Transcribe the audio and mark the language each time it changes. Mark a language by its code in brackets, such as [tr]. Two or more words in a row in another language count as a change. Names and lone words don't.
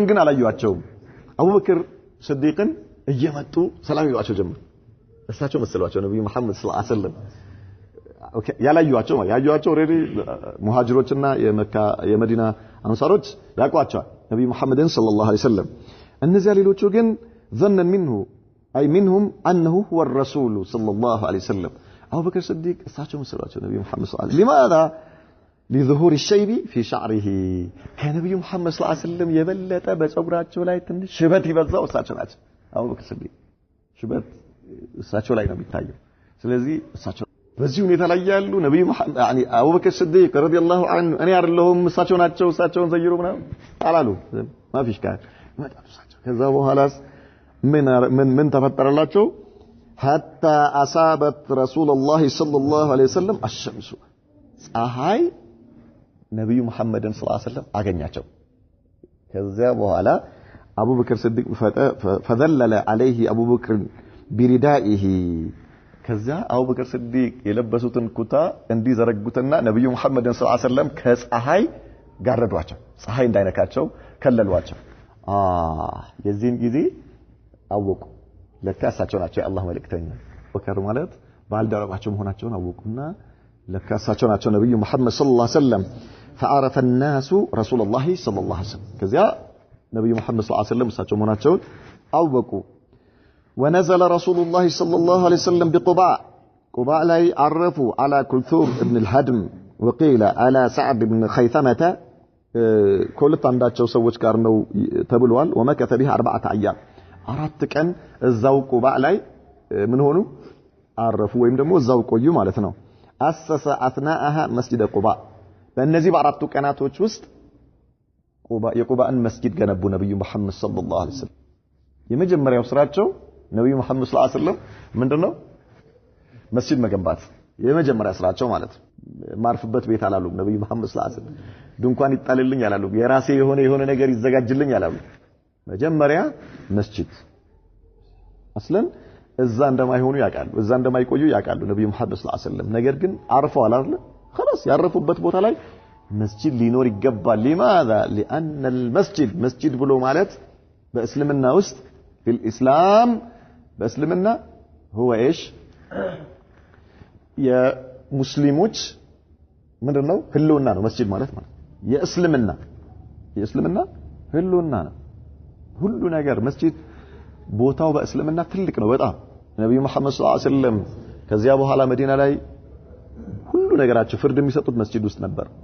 [am] ግን አላዩአቸውም አቡበክር ስዲቅን እየመጡ ሰላም ይሏቸው ጀመሩ እሳቸው መስሏቸው ነብዩ መሐመድ [ar] صلى الله عليه وسلم [am] ያላዩአቸው ኦሬዲ ሙሃጅሮችና የመካ የመዲና አንሳሮች ያቋቸዋል ነብዩ መሐመድን [ar] صلى الله عليه وسلم [am] እነዚያ ሌሎቹ ግን [ar] ظنن منه اي منهم انه هو الرسول صلى الله عليه وسلم ابو بكر الصديق [am] እሳቸው መስሏቸው ነብዩ መሐመድ [ar] صلى الله عليه وسلم لماذا لظهور الشيب في شعره [am] ከነብዩ መሐመድ [ar] صلى الله عليه وسلم [am] የበለጠ በፀጉራቸው ላይ ትንሽ ሽበት ይበዛው እሳቸው ናቸው አቡ በክር ስዲቅ ሽበት እሳቸው ላይ ነው የሚታየው ስለዚህ እሳቸው በዚህ ሁኔታ ላይ ያሉ ነብዩ መሐመድ يعني አቡበክር ሲዲቅ [ar] رضي الله عنه [am] እኔ አይደለሁም እሳቸው ናቸው እሳቸውን ዘይሩ ምናምን አላሉ ማፊሽ ካር መጣሳቸው ከዛ በኋላስ ምን ተፈጠረላቸው [ar] حتى اصابت رسول الله صلى الله عليه وسلم الشمس [am] ፀሐይ ነብዩ መሐመድን [ar] صلى الله عليه وسلم [am] አገኛቸው ከዛ በኋላ አቡበክር ሲዲቅ [ar] فذلل عليه ابو بكر بردائه [am] ከዛ አቡበክር ሲዲቅ የለበሱትን ኩታ እንዲዘረጉትና ነብዩ መሐመድን [ar] صلى الله عليه وسلم [am] ከፀሐይ ጋረዷቸው ፀሐይ እንዳይነካቸው ከለሏቸው የዚህን ጊዜ አወቁ ለካሳቸው ናቸው የአላህ መልእክተኛ ወከር ማለት ባልደረባቸው መሆናቸውን አወቁና ለካሳቸው ናቸው ነብዩ መሐመድ [ar] صلى الله عليه وسلم فعرف الناس رسول الله صلى الله عليه وسلم [am] ከዛ ነብዩ መሐመድ ሰለላሁ [ar] عليه وسلم [am] እሳቸው መሆናቸውን አወቁ [ar] ونزل رسول الله صلى الله عليه وسلم بقباء لا عرفوا على كلثوم ابن الهدم وقيل على سعد بن خيثمة كلت [am] عنداቸው ሰዎች ጋር ነው ተብሏል [ar] ومكث بها [am] 4 ايام አራት ቀን እዛው ቁባእ ላይ ምን ሆኑ አረፉ ወይም ደግሞ እዛው ቆዩ ማለት ነው [ar] أسس أثناءها مسجد قباء [am] በእነዚህ በአራቱ ቀናቶች ውስጥ የቁባእን መስጊድ ገነቡ ነብዩ መሐመድ [ar] صلى الله عليه وسلم [am] የመጀመሪያው ስራቸው ነብዩ መሐመድ [ar] صلى الله عليه وسلم [am] ምንድነው መስጊድ መገንባት የመጀመሪያ ስራቸው ማለት ማርፍበት ቤት አላሉ ነብዩ መሐመድ [ar] صلى الله عليه وسلم [am] ድንኳን ይጣልልኝ አላሉ የራሴ የሆነ ነገር ይዘጋጅልኝ አላሉ መጀመሪያ መስጊድ አስለን እዛ እንደማይሆኑ ያውቃሉ እዛ እንደማይቆዩ ያውቃሉ ነብዩ መሐመድ [ar] صلى الله عليه وسلم [am] ነገር ግን አርፈዋል አይደል خلاص ያረፉበት ቦታ ላይ መስጊድ ሊኖር ይገባል [ar] لماذا لان المسجد [am] መስጊድ ብሎ ማለት በእስልምና ውስጥ [ar] في الاسلام [am] በእስልምና [ar] هو ايش [am] የሙስሊሞች ምንድነው ህልውና ነው መስጊድ ማለት የእስልምና ህልውና ነው ሁሉ ነገር መስጊድ ቦታው በእስልምና ትልቅ ነው በጣም ነብዩ መሐመድ [ar] صلى الله عليه وسلم [am] ከዚያ በኋላ መዲና ላይ ሁሉ ነገራቸው ፍርድ የሚሰጡት መስጊድ ውስጥ ነበር